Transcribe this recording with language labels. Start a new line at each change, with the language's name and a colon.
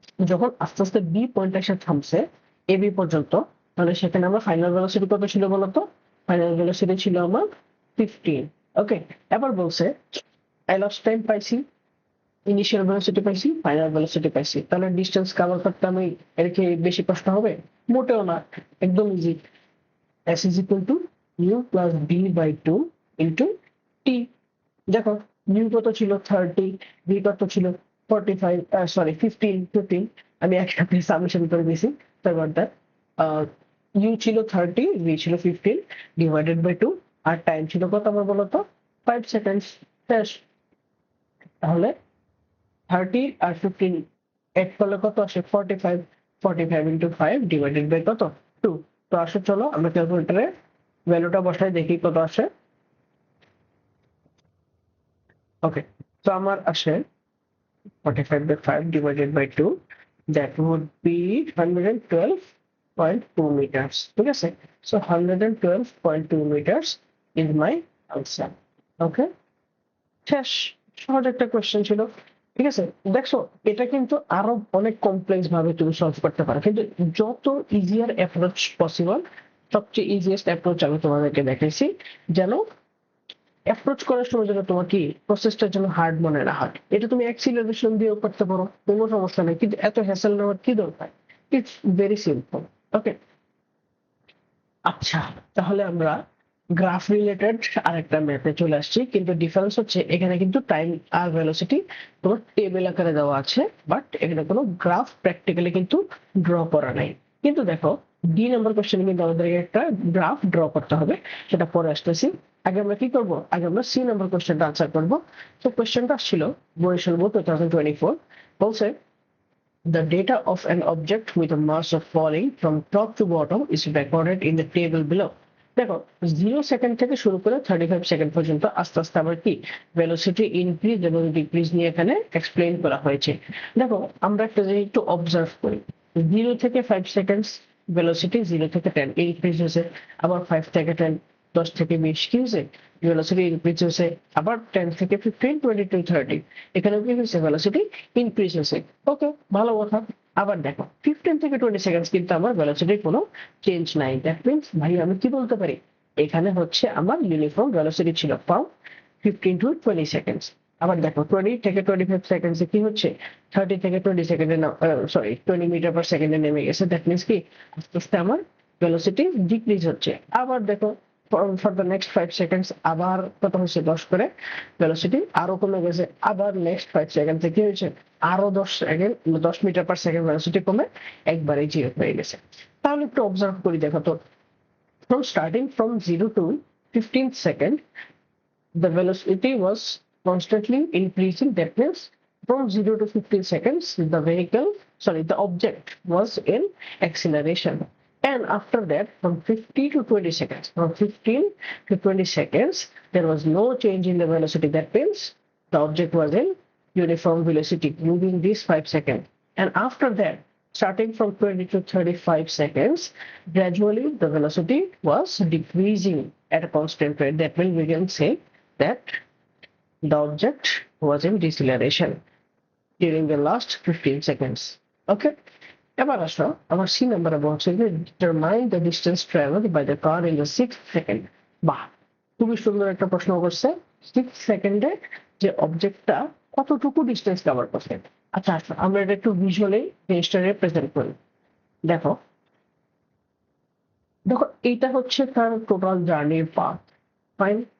Bangla: যখন আস্তে আস্তে বি পয়েন্ট এসে থামছে এ বি পর্যন্ত, তাহলে সেখানে আমার ফাইনাল ভেলোসিটি কত ছিল বলতো, ফাইনাল ভেলোসিটি ছিল আমার 15। ওকে, এবার বলছে আই লস্ট টাইম পাইছি, ইনিশিয়াল ভেলোসিটি পাইছি, ফাইনাল ভেলোসিটি পাইছি, তাহলে ডিসটেন্স কভার করতে আমি এর কি বেশি কষ্ট হবে, মোটেও না, একদম easy.
English: s is equal to u plus b by 2 into t।
Bangla: দেখো u কত ছিল 30, b কত ছিল 45, সরি 15। আমি একসাথে সামেশন করে দিয়েছি, তারপর u ছিল 30, v ছিল 15 ডিভাইডেড বাই 2, আর টাইম ছিল কত আমার বলতো 5 সেকেন্ডস। শেষ। তাহলে 30 আর 15 এড করলে কত আসে 45, 45 ইন্টু 5 ডিভাইডেড বাই কত 2। তো আসো চলো আমরা ক্যালকুলেটরে ভ্যালুটা বসাই দেখি কত আসে। ওকে, তো আমার আসে
English: 45 by 5 divided by 2, that would be 112.2 meters।
Bangla: ঠিক আছে,
English: so 112.2 meters is my answer।
Bangla: ওকে, শেষ। সহজ একটা কোশ্চেন ছিল। ঠিক আছে, দেখছো এটা কিন্তু আরো অনেক কমপ্লেক্স ভাবে তুমি সলভ করতে পারো, কিন্তু যত ইজিয়ার অ্যাপ্রোচ পসিবল, সবচেয়ে ইজিয়েস্ট অ্যাপ্রোচ আমি তোমাদেরকে দেখাইছি, যেন অ্যাপ্রোচ করার সময় যেন তোমার কি প্রসেসটার জন্য হার্ড মনে না হয়। এটা তুমি অ্যাক্সিলারেশন দিয়েও করতে পারো, কোনো সমস্যা নেই, কিন্তু এত হ্যাসেল নেওয়ার কি দরকার,
English: It's very simple.
Bangla: ওকে, আচ্ছা, তাহলে আমরা গ্রাফ রিলেটেড আরেকটা ম্যাথে চলে আসছি, কিন্তু ডিফারেন্স হচ্ছে এখানে কিন্তু টাইম আর ভেলোসিটি তোমার টেবিল আকারে দেওয়া আছে, বাট এখানে কোনো গ্রাফ প্র্যাকটিক্যালি কিন্তু ড্র করা নাই। কিন্তু দেখো, ডি নাম্বার কোশ্চেনে কিন্তু আমাদেরকে একটা গ্রাফ ড্র করতে হবে, সেটা পরে আসতেছি। আগে আমরা কি করব, আগে আমরা সি নাম্বার কোশ্চেনটা আনসার করব। তো কোশ্চেনটা ছিল বরিশাল বোর্ড 2024, বলছে
English: the data of an object with a mass of falling from top to bottom is recorded in the table below.
Bangla: দেখো, 0 সেকেন্ড থেকে শুরু করে 35 সেকেন্ড পর্যন্ত আস্তে আস্তে আবার কি ভেলোসিটি ইনক্রিজ এবং ডিক্রিজ নিয়ে এখানে এক্সপ্লেইন করা হয়েছে। দেখো, আমরা একটা জিনিস একটু অবজার্ভ করি, 0 থেকে 5 সেকেন্ড ভেলোসিটি 0 থেকে 10 ইনক্রিজ হয়েছে, আবার 5 থেকে 10, 10 থেকে 20 কি হয়েছে, ভেলোসিটি ইনক্রিজ হয়েছে, আবার 10 থেকে 15, 20 to 30 এখানেও কি হয়েছে, ভেলোসিটি ইনক্রিজ হয়েছে। ওকে, ভালো কথা। আবার দেখো, 15 থেকে 20 সেকেন্ড কিন্তু আমার ভেলোসিটির কোনো চেঞ্জ নাই। দ্যাট মিনস ভাই আমি কি বলতে পারি, এখানে হচ্ছে আমার ইউনিফর্ম ভেলোসিটি ছিল
English: From 15 to 20 seconds.
Bangla: আবার দেখো, 20 থেকে 25 সেকেন্ডসে কি হচ্ছে, 30 থেকে 20 সেকেন্ডে, সরি 20 মিটার পার সেকেন্ডে নেমে গেছে। দ্যাট মিনস কি আস্তে আস্তে আমার ভেলোসিটি ডিক্রিজ হচ্ছে। আবার দেখো, ফর দ্য নেক্সট 5 সেকেন্ডস আবার কত হচ্ছে, 10 করে ভেলোসিটি আরো কমে গেছে। আবার নেক্সট 5 সেকেন্ডে কি হয়েছে, আরো 10 second, 10 metre per second velocity কমে একবারে জিরো হয়ে গেছে। তাহলে একটু অবজার্ভ করি, দেখো তো,
English: from starting from 0 to 15 second, the velocity was constantly increasing. That means from 0 to 15 seconds, the object was in acceleration. And after that, from 50 to 20 seconds, from 15 to 20 seconds, there was no change in the velocity. That means the object was in uniform velocity moving these 5 seconds. And after that, starting from 20 to 35 seconds, gradually the velocity was decreasing at a constant rate. That means we can say that the object was in deceleration during the last 15 seconds. Okay?
Bangla: এবার আসো আমার C নাম্বারে বলছে যে
English: Determine the distance travelled by the car in the 6 second.
Bangla: বাহ, খুবই সুন্দর একটা প্রশ্ন করছে। 6 সেকেন্ডে যে অবজেক্টটা কতটুকু ডিস্টেন্স কভার করছে। আচ্ছা আসো আমরা এটা একটু ভিজুয়ালি জিনিসটা রিপ্রেজেন্ট করি। দেখো, দেখো এইটা হচ্ছে তার টোটাল জার্নির পাথ। ফাইন।